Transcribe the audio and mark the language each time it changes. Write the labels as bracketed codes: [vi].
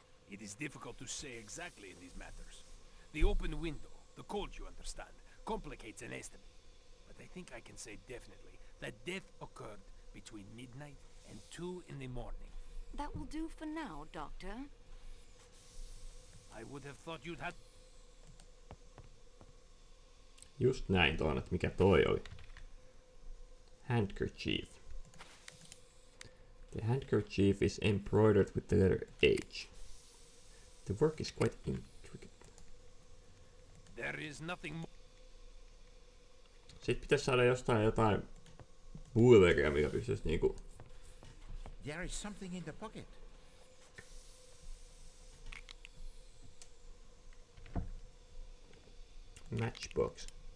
[en] It is difficult to say exactly in these matters. The open window, the cold, you understand, complicates an estimate. But I think I can say definitely that death occurred between midnight and 2 in the morning. That will do for now, Doctor. I would have thought you'd had... [fi] Just näin tuon, että mikä toi oli. [en] Handkerchief. The handkerchief is embroidered with the letter H. The work is quite intricate. There is nothing more. [fi] Sitten pitäisi saada jostain jotain pulveria, mikä pystyisi niinku... [en] There is something in the pocket. Matchbox.